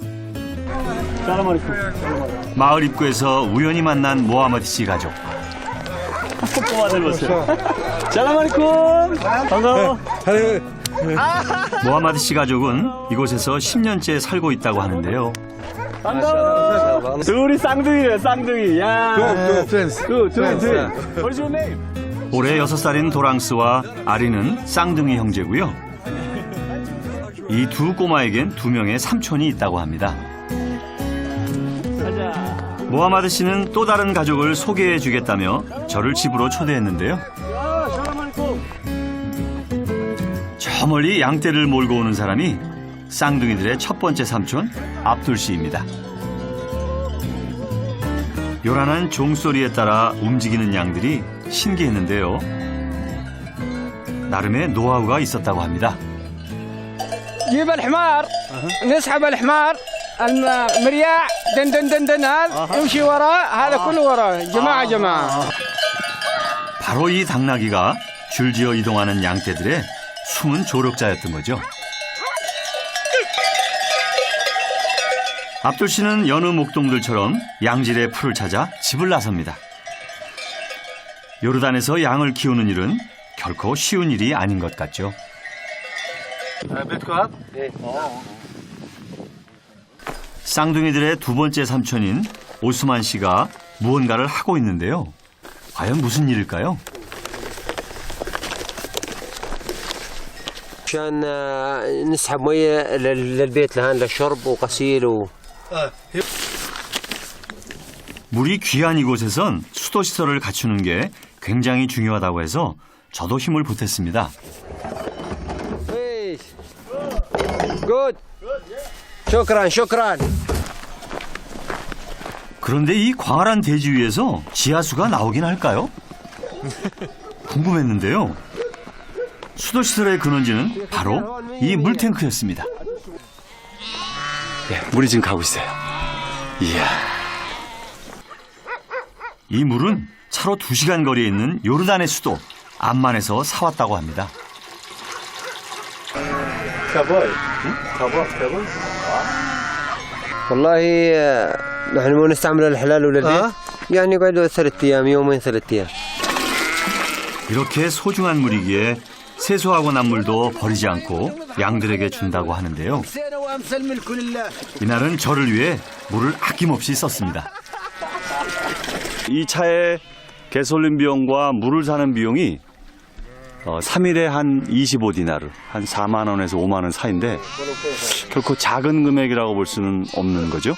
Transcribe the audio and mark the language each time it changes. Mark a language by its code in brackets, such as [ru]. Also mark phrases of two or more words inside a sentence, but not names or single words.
[ko] 마을 입구에서 우연히 만난 모하머드 씨 가족. 잘라마리쿰. 반가워. 모하머드 씨 가족은 이곳에서 10년째 살고 있다고 하는데요. 반가워. 둘이 쌍둥이래요, 쌍둥이. 야. [en] What's your name? [ko] 올해 6살인 도랑스와 아리는 쌍둥이 형제고요. 이 두 꼬마에겐 2명의 삼촌이 있다고 합니다. 모하마드 씨는 또 다른 가족을 소개해 주겠다며 저를 집으로 초대했는데요. 저 멀리 양떼를 몰고 오는 사람이 쌍둥이들의 첫 번째 삼촌 압둘 씨입니다. 요란한 종소리에 따라 움직이는 양들이 신기했는데요. 나름의 노하우가 있었다고 합니다. [ar] جيب الحمار نسحب الحمار المرياع دن هذا يمشي وراه هذا كله وراه جماعة [ko] 바로 이 당나귀가 줄지어 이동하는 양떼들의 숨은 조력자였던 거죠. 압둘 씨는 여느 목동들처럼 양질의 풀을 찾아 집을 나섭니다. 요르단에서 양을 키우는 일은 결코 쉬운 일이 아닌 것 같죠. 쌍둥이들의 두 번째 삼촌인 오스만 씨가 무언가를 하고 있는데요. 과연 무슨 일일까요? [ar] عشان نسحب ميه للبيت لهان للشرب وغسيل [ko] 물이 귀한 이곳에선 수도 시설을 갖추는 게 굉장히 중요하다고 해서 저도 힘을 보탰습니다. 굿. 쇼크란. 그런데 이 광활한 대지 위에서 지하수가 나오긴 할까요? 궁금했는데요. 수도 시설의 근원지는 바로 이 물탱크였습니다. 물이 지금 가고 있어요. 이야. 이 물은 차로 2시간 거리에 있는 요르단의 수도 암만에서 사왔다고 합니다. [ar] والله نحن مو نستعمل الحلال ولا البيت يعني يقعدوا 3 أيام يومين 3 أيام. [ko] 이렇게 소중한 물이기에 세수하고 난 물도 버리지 않고 양들에게 준다고 하는데요. 이날은 저를 위해 물을 아낌없이 썼습니다. 이 차에 가솔린 비용과 물을 사는 비용이 3일에 한 25디나르, 한 4만 원에서 5만 원 사이인데 결코 작은 금액이라고 볼 수는 없는 거죠.